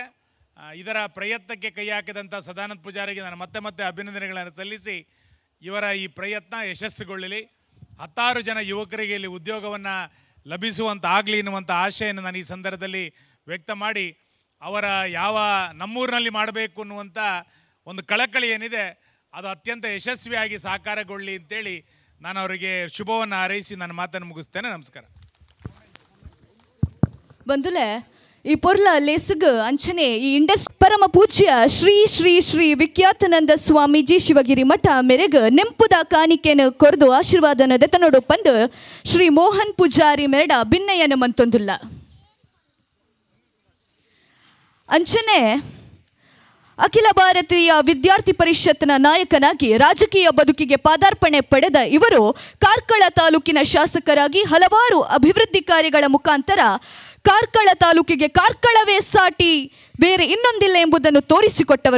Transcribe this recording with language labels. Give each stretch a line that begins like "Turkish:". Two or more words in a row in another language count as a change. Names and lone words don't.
Kannada: ಇದರ ಪ್ರಯತ್ನಕ್ಕೆ ಕೈ ಹಾಕಿದಂಥ ಸದಾನಂದ ಪೂಜಾರಿಗೆ ನಾನು ಮತ್ತೆ ಅಭಿನಂದನೆಗಳನ್ನು ಸಲ್ಲಿಸಿ ಇವರ ಈ ಪ್ರಯತ್ನ ಯಶಸ್ಸುಗೊಳ್ಳಲಿ, 10 ಜನ ಯುವಕರಿಗೆ ಇಲ್ಲಿ ಉದ್ಯೋಗವನ್ನು ಲಭಿಸುವಂಥ ಆಗಲಿ ಎನ್ನುವಂಥ ಆಶೆಯನ್ನು ನಾನು ಈ ಸಂದರ್ಭದಲ್ಲಿ ವ್ಯಕ್ತ ಮಾಡಿ, ಅವರ ಯಾವ ನಮ್ಮೂರಿನಲ್ಲಿ ಮಾಡಬೇಕು ಅನ್ನುವಂಥ ಒಂದು ಕಳಕಳಿ ಏನಿದೆ ಅದು ಅತ್ಯಂತ ಯಶಸ್ವಿಯಾಗಿ ಸಾಕಾರಗೊಳ್ಳಿ ಅಂತೇಳಿ ನಾನು ಅವರಿಗೆ ಶುಭವನ್ನು ಹಾರೈಸಿ ನನ್ನ ಮಾತನ್ನು ಮುಗಿಸ್ತೇನೆ. ನಮಸ್ಕಾರ.
Tulu: ಬಂಧುಲೆ, ಈ ಪೊರ್ಲ ಲೇಸುಗ ಅಂಚನೆ ಈ ಇಂಡಸ್ಟ್ರಿ ಪರಮ ಪೂಜ್ಯ ಶ್ರೀ ಶ್ರೀ ಶ್ರೀ ವಿಖ್ಯಾತಾನಂದ ಸ್ವಾಮೀಜಿ ಶಿವಗಿರಿ ಮಠ ಮೇರೆಗ ನೆಂಪುದ ಕಾಣಿಕೆಯನ್ನು ಕೊರೆದು ಆಶೀರ್ವಾದನ ದೆತನೋಡು ಪಂದು ಶ್ರೀ ಮೋಹನ್ ಪೂಜಾರಿ ಮೇರಡ ಭಿನ್ನಯನ ಮಂತೊಂದುಲ್ಲ.
Kannada: ಅಂಚನೆ ಅಖಿಲ ಭಾರತೀಯ ವಿದ್ಯಾರ್ಥಿ ಪರಿಷತ್ನ ನಾಯಕನಾಗಿ ರಾಜಕೀಯ ಬದುಕಿಗೆ ಪಾದಾರ್ಪಣೆ ಪಡೆದ ಇವರು ಕಾರ್ಕಳ ತಾಲೂಕಿನ ಶಾಸಕರಾಗಿ ಹಲವಾರು ಅಭಿವೃದ್ಧಿ ಕಾರ್ಯಗಳ ಮುಖಾಂತರ ಕಾರ್ಕಳ ತಾಲೂಕಿಗೆ ಕಾರ್ಕಳವೇ ಸಾಟಿ ಬೇರೆ ಇನ್ನೊಂದಿಲ್ಲ ಎಂಬುದನ್ನು ತೋರಿಸಿಕೊಟ್ಟವರು.